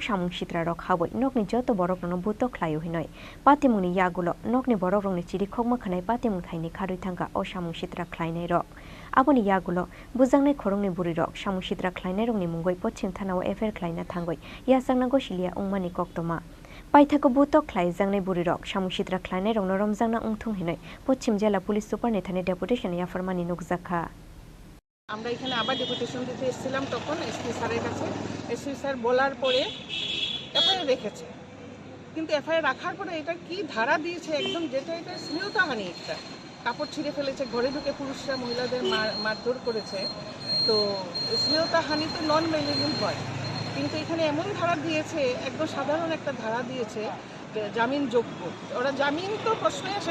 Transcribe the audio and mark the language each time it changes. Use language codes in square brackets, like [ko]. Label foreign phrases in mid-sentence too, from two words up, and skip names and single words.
[trp] samung sitra rok haboi nokni joto borokrongno buto khlaio hinoi patimungni yagulo nokni borokrongni chiri khokma khanai patimung thaini kharoi thangka o samung sitra khlainai rok aboni yagulo bujangnai khorongni burirok samung sitra khlainai rokni mungoi pochim thanao affair khlaina thangoi yasangna gosilia ungmani koktoma Paithago buto khlaijangnai burirok samung sitra khlainai rokno romjangna ungthung hinoi pochim jela [en] police super [trp] ni thani deputation ya farmani nukjakha [bn] আমরা এখানে আবার ডেপুটেশন দিতে এসেছিলাম তখন [en] SP sir's [bn] কাছে [en] SP sir [bn] বলার পরে এফআইআর রেখেছে কিন্তু এফআইআর রাখার পরে এটা কি ধারা দিয়েছে একদম যেটা এটা শ্লীলতাহানি একটা কাপড় ছিঁড়ে ফেলেছে ঘরে ঢুকে পুরুষরা মহিলাদের মারধর করেছে তো শ্লীলতাহানি তো নন মেলিগেল হয় কিন্তু এখানে এমন ধারা দিয়েছে একদম সাধারণ একটা ধারা দিয়েছে জামিনযোগ্য ওরা জামিন তো প্রশ্নই আসে